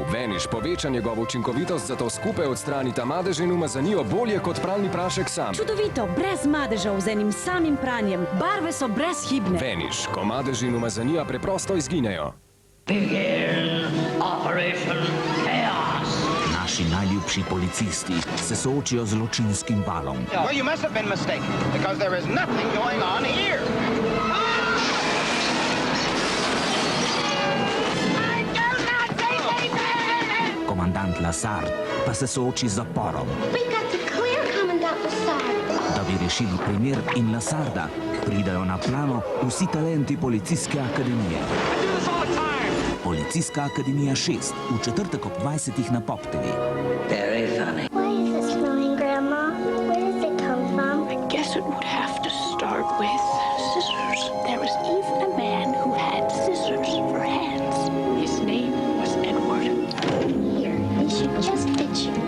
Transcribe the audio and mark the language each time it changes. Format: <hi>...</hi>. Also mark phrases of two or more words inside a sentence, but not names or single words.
<sl>Vanish poveča njegovo učinkovitost, zato skupaj odstranita madež in umazanijo bolje kot pralni prašek sam. Čudovito, brez madežev, z enim samim pranjem. Barve so brezhibne. Vanish, ko madež in umazanija preprosto izginejo. Naši najljubši policisti se soočijo z zločinskim valom.</sl> <en>Well, you must have been mistaken, because there is nothing going on here.</en> <sl>Komandant Lasard pa se sooči z zaporom. Da bi rešili primer in Lasarda, pridajo na plano vsi talenti Policijske akademije. Policijska akademija 6, v četrtek ob 20 na Pop TV.</sl> <en>Very funny. Why is this flowing, Grandma? Where does it come from? I guess it would have to start with scissors. There was even a man who had scissors for hands. His name was Edward. Here, we should just ditch you.</en>